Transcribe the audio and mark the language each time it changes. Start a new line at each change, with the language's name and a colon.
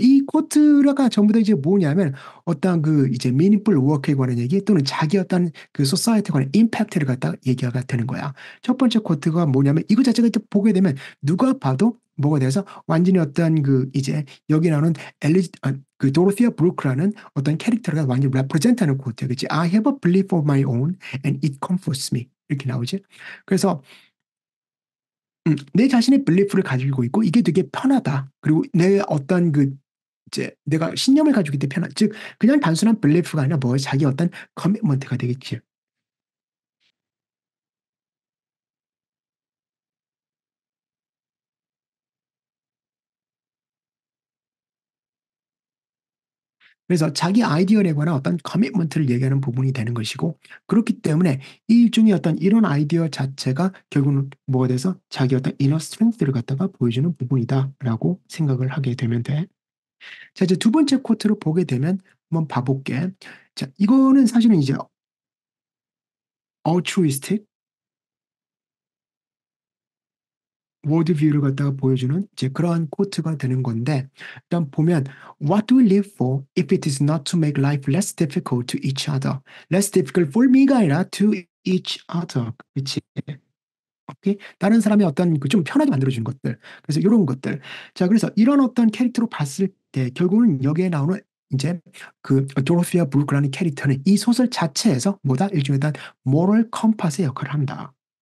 Korean: 이 코트가 전부 다 이제 뭐냐면 어떤 그 이제 meaningful work에 관한 얘기 또는 자기 어떤 그 society에 관한 임팩트를 갖다 얘기가 되는 거야. 첫 번째 코트가 뭐냐면 이거 자체가 이제 보게 되면 누가 봐도 뭐가 돼서 완전히 어떤 그 이제 여기 나오는 그 도로시아 브루크라는 어떤 캐릭터가 완전히 레프레젠트하는 코트야. 그치?
English: I have a belief of my own and it comforts me.
Korean: 이렇게 나오지. 그래서 내 자신의 빌리프를 가지고 있고 이게 되게 편하다. 그리고 내 어떤 그 이제 내가 신념을 가지고 있기 때문에 즉 그냥 단순한 빌리프가 아니라 뭐 자기 어떤 커미트먼트가 되겠지. 그래서 자기 아이디어에 관한 어떤 커미트먼트를 얘기하는 부분이 되는 것이고 그렇기 때문에 이 일종의 어떤 이런 아이디어 자체가 결국은 뭐가 돼서 자기 어떤 이너 스트렝스를 갖다가 보여주는 부분이다라고 생각을 하게 되면 돼. 자, 이제 두 번째 코트를 보게 되면 한번 봐볼게. 자, 이거는 사실은 이제 altruistic 월드뷰를 갖다가 보여주는 이제 그러한 코트가 되는 건데 일단 보면
English: What do we live for if it is not to make life less difficult to each other? Less difficult for me
Korean: 가 아니라
English: to each other.
Korean: 그치? 오케이? 다른 사람의 어떤 그 좀 편하게 만들어주는 것들. 그래서 이런 것들. 자, 그래서 이런 어떤 캐릭터로 봤을 때 결국은 여기에 나오는 이제 그 도로시아 브루크라는 캐릭터는 이 소설 자체에서 뭐다? 일종의 어떤 모럴 컴파스의 역할을 한다.